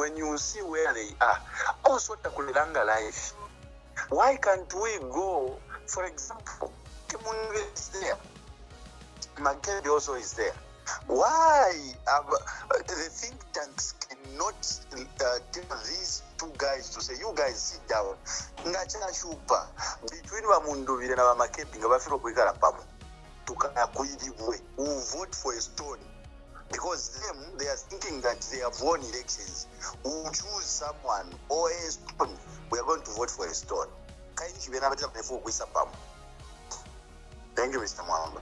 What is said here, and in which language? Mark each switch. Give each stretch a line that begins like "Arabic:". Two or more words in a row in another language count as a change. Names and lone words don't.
English: When you see where they are, also takulanga life. Why can't we go? For example, Kimunwe is there. Makedi also is there. Why the think tanks cannot tell these two guys to say, you guys sit down.
Bemba: Ngachana shupa between Wamunduvire na Makebi ngabafiro kwikala pamo.
English: Who vote for a stone because they are thinking that they have won elections. Who choose someone or a stone, we are going to vote for a stone. Thank you, Mr. Mwamba.